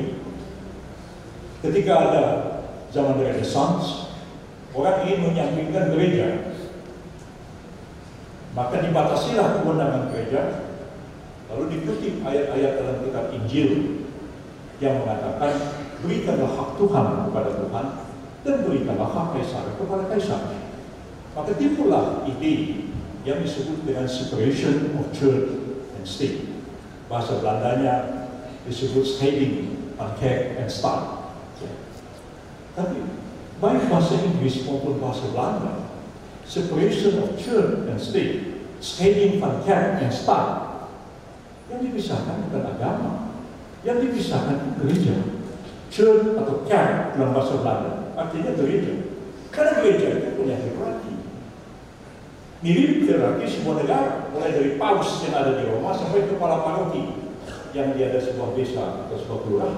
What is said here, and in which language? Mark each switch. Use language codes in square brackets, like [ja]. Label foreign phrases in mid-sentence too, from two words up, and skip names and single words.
[id] Ketika ada zaman Renaissance, orang ingin menyampingkan gereja, maka dibatasilah kewenangan gereja. Lalu dikutip ayat-ayat dalam kitab Injil yang mengatakan, berikanlah hak Tuhan kepada Tuhan dan berikanlah hak Kaisar kepada Kaisar. Maka timbullah ide yang disebut dengan [en] separation of church and state. [id] Bahasa Belandanya disebut [nl] scheiding van kerk en staat. [id] Tapi baik bahasa Inggris maupun bahasa Belanda, [en] separation of church and state, [nl] scheiding van kerk en staat, [id] yang dipisahkan bukan agama, yang dipisahkan itu gereja. Church atau kerk dalam bahasa Belanda artinya gereja. Karena gereja itu punya hierarki. Mirip hierarki sebuah negara, mulai dari paus yang ada di Roma sampai kepala paroki yang dia ada sebuah desa atau sebuah kelurahan.